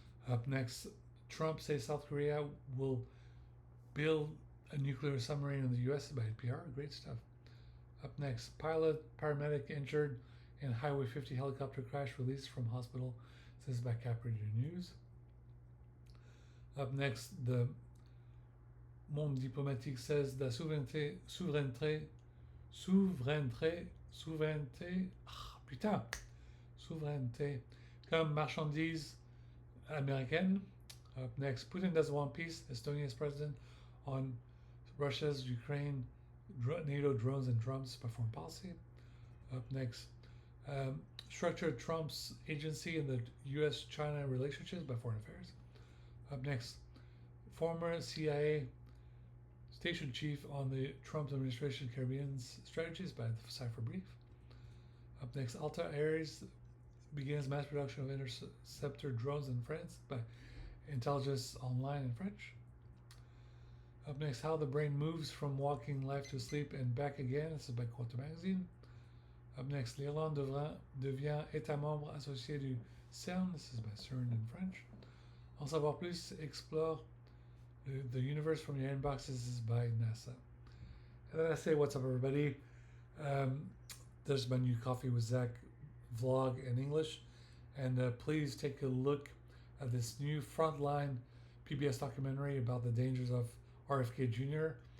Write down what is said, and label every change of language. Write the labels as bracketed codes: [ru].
[en] Up next, Trump says South Korea will build a nuclear submarine in the U.S. by NPR. Great stuff. Up next, paramedic injured in Highway 50 helicopter crash released from hospital. This is by Cap Radio News. Up next, the Monde Diplomatique says the [fr] souveraineté, comme marchandise américaine. [en] Up next, Putin doesn't want peace. Estonia's president on Russia's Ukraine NATO drones and drums by foreign policy. Up next, structured Trump's agency in the U.S.-China relationships by foreign affairs. Up next, former CIA station chief on the Trump administration Caribbean strategies by the Cipher Brief. Up next, Alta Aires begins mass production of interceptor drones in France by Intelligence Online in French. Up next, how the brain moves from walking life to sleep and back again. This is by Quantum Magazine. Up next, [fr] l'Irlande devient État membre associé du CERN. [en] This is by CERN in French. [fr] En savoir plus, [en] explore the universe from your inbox. This is by NASA. And then I say, what's up, everybody? There's my new Coffee with Zack vlog in English. And please take a look at this new Frontline PBS documentary about the dangers of RFK Jr.